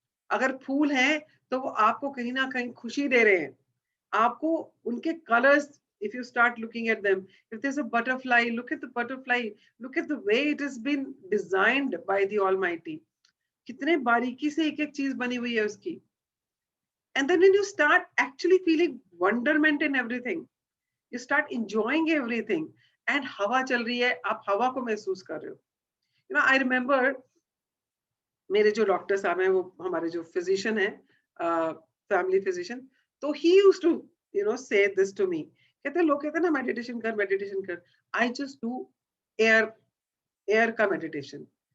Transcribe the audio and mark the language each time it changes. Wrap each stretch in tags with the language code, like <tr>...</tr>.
<hi>अगर फूल हैं तो वो आपको कहीं ना कहीं खुशी दे रहे हैं, आपको उनके colours,</hi> <en>if you start looking at them, if there's a butterfly, look at the butterfly, look at the way it has been designed by the Almighty,</en> <hi>कितने बारीकी से एक एक चीज बनी हुई है उसकी।</hi> <en>And then when you start actually feeling wonderment in everything, you start enjoying everything, and</en> <hi>हवा चल रही है, आप हवा को महसूस कर रहे हो।</hi> <en>You know, I remember</en> <hi>मेरे जो डॉक्टर साहब हैं, वो हमारे जो फिजिशियन है, फैमिली फिजिशियन, तो</hi> <en>He used to say this to me.</en> <hi>कहते हैं, लोग कहते हैं ना मेडिटेशन कर, मेडिटेशन कर,</hi> <en>I just do air,</en> <hi>air का मेडिटेशन।</hi>